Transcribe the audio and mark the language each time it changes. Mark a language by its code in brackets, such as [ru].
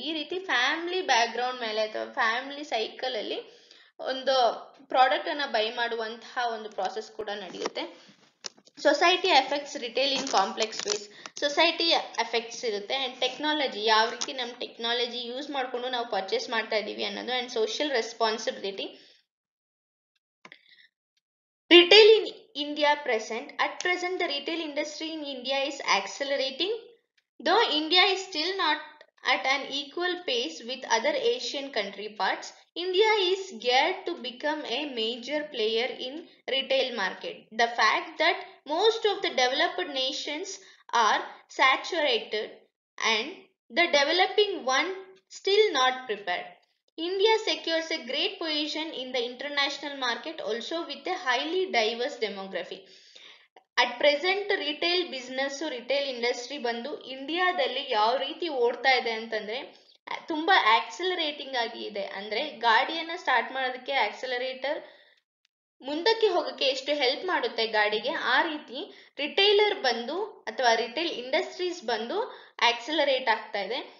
[kn] ಈ ರೀತಿ family back ground ಮೇಲೆ ಅಥವಾ ಫ್ಯಾಮಿಲಿ ಸೈಕಲ್ ಅಲ್ಲಿ ಒಂದು ಪ್ರಾಡಕ್ಟ್ ಅನ್ನ ಬೈ ಮಾಡುವಂತಹ ಒಂದು ಪ್ರಾಸೆಸ್ ಕೂಡ ನಡೆಯುತ್ತೆ. [en] Society effects retail in complex ways, society effects ಇರುತ್ತೆ. [kn] ಅಂಡ್ ಟೆಕ್ನಾಲಜಿ, ಯಾವ ರೀತಿ ನಮ್ಮ ಟೆಕ್ನಾಲಜಿ ಯೂಸ್ ಮಾಡ್ಕೊಂಡು ನಾವು ಪರ್ಚೇಸ್ ಮಾಡ್ತಾ ಇದೀವಿ ಅನ್ನೋದು. [en] And social responsibility. Retail in India at present the retail industry in India is accelerating, though India is still not at an equal pace with other Asian country parts. India is geared to become a major player in retail market. The fact that most of the developed nations are saturated and the developing one still not prepared. India secures a great position in the international market also with a highly diverse demography. At present [kn] retail business, retail industry ಬಂದು ಇಂಡಿಯಾದಲ್ಲಿ ಯಾವ ರೀತಿ ಓಡ್ತಾ ಇದೆ ಅಂತಂದ್ರೆ ತುಂಬಾ accelerating ಆಗಿ ಇದೆ. ಅಂದ್ರೆ ಗಾಡಿಯನ್ನ ಸ್ಟಾರ್ಟ್ ಮಾಡೋದಕ್ಕೆ ಆಕ್ಸಲರೇಟರ್ ಮುಂದಕ್ಕೆ ಹೋಗಕ್ಕೆ ಎಷ್ಟು ಹೆಲ್ಪ್ ಮಾಡುತ್ತೆ ಗಾಡಿಗೆ, ಆ ರೀತಿ ರಿಟೈಲರ್ ಬಂದು ಅಥವಾ ರಿಟೈಲ್ ಇಂಡಸ್ಟ್ರೀಸ್ ಬಂದು ಆಕ್ಸಲರೇಟ್ ಆಗ್ತಾ ಇದೆ.